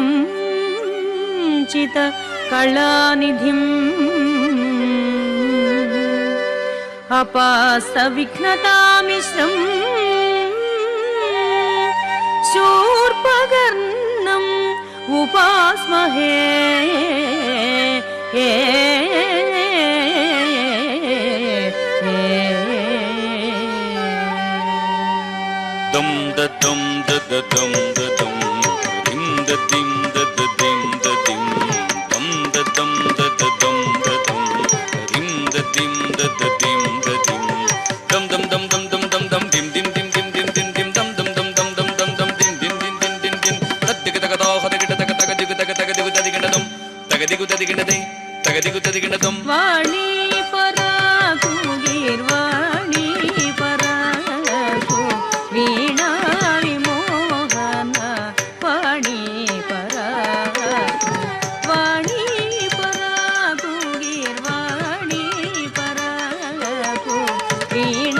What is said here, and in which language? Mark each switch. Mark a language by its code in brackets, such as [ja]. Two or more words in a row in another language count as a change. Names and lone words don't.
[sa] चित कलानिधिम् अपास्तविघ्नतामिश्रं शूर्पकर्णम् उपास्महे dum da dum da da dum da dum dim da dim da da dim da dim dum da dum da da dum da dum dim da dim da da dim da dim dum dum dum dum dum dum dum dim dim dim dim dim dim dim dum dum dum dum dum dum dum dim dim dim dim dim dim tadiga taga da hadiga taga taga digu taga taga digu tadiga dum taga digu tadiga dai taga digu tadiga dum [te] వాణీ పరాకు గీర్వాణీ పరాకు వీణా విమోహన వాణీ పరాకు వాణీ పరాకు గీర్వాణీ పరాకు వీణా